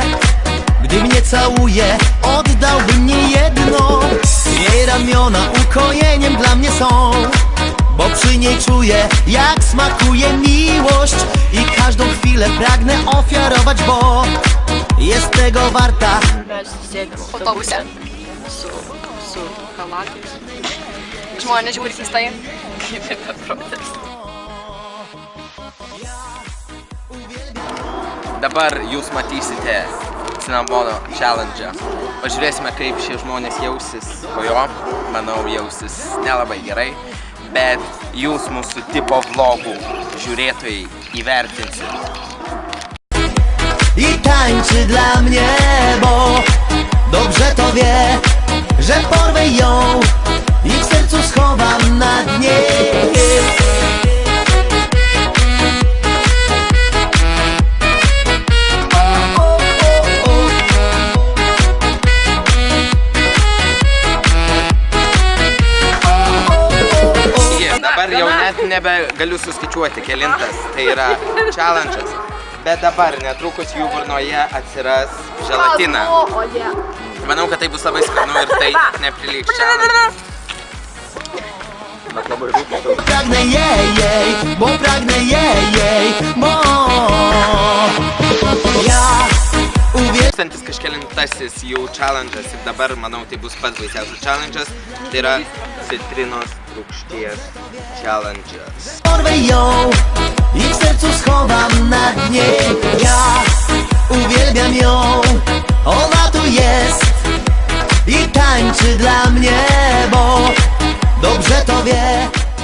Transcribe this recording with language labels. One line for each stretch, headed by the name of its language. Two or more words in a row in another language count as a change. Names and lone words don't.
Polish: Gdy mnie całuje, oddałbym nie jedno. Jej ramiona ukojeniem dla mnie są, bo przy niej czuję, jak smakuje miłość. I każdą chwilę pragnę ofiarować, bo jest tego warta.
Lithuanian: Sėdim autobuse su chalatais. Žmonės žiūri keistai, kaip ir beprotis. Dabar jūs matysite cinamono challenge'ą. Pažiūrėsime, kaip šie žmonės jausis po jo. Manau, jausis nelabai gerai, bet jūs mūsų tipo vlogų žiūrėtojai įvertinsit.
Polish: I tańczy dla mnie, bo dobrze to wie, że porwę ją i w sercu schowam na dnie.
Lithuanian: Dabar jau net nebegaliu suskaičiuoti, kelintas tai yra challenge'as. Bet dabar netrukus jų burnoje atsiras želatina. Manau, kad tai bus labai skanu ir tai neprilygs challenge'as.
Polish: Pragnę jej, bo pragnę jej, bo ja uwielbiam.
Lithuanian: Kažkelintasis jų challenge'as ir dabar, manau, tai bus pats baisiausias challenge'as. Tai yra citrinos rūgšties challenge'as.
Polish: Porwę ją i w sercu schowam na dnie. Ja uwielbiam ją, ona tu jest i tańczy dla mnie, bo dobrze to wie.